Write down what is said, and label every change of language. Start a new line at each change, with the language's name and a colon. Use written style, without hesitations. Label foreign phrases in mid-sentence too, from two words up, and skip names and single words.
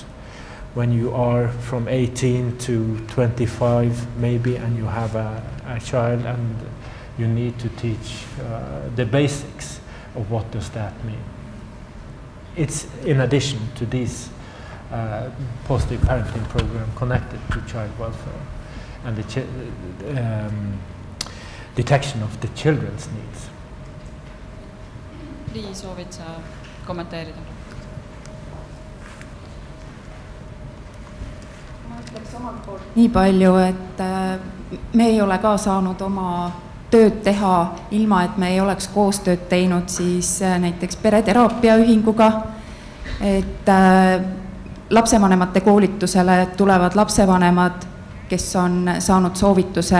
English: When you are from 18 to 25 maybe, and you have a child and you need to teach the basics of what does that mean. It's in addition to this positive parenting program connected to child welfare and the detection of the children's needs.
Estonian: Lii, soovid sa kommenteerida? nii palju, et me ei ole ka saanud oma tööd teha ilma, et me ei oleks koostööd teinud siis näiteks pereteraapia ühinguga, et lapsevanemate koolitusele tulevad lapsevanemad, kes on saanud soovituse